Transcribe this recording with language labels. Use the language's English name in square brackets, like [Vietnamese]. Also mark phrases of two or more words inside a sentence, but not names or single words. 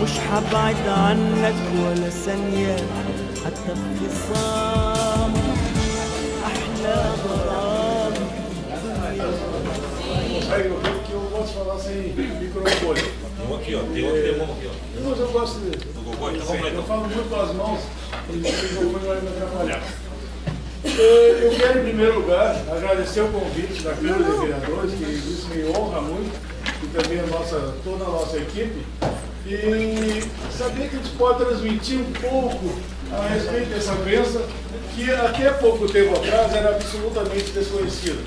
[Arabic] حبعد عنك ولا ثانية حتى في خصام أحلى غرام. [Portuguese] Aí eu vejo que eu posso falar sem microfone. Tem um aqui, ó. Tem outro demão aqui, ó. Mas eu gosto de... Do Gogó, então vamos lá Eu então. falo muito com as mãos e o microfone vai me atrapalhar. Eu quero, em primeiro lugar, agradecer o convite da Câmara de Vereadores, que isso me honra muito, e também toda a nossa equipe, e saber que a gente pode transmitir um pouco a respeito dessa doença, que até pouco tempo atrás era absolutamente desconhecida.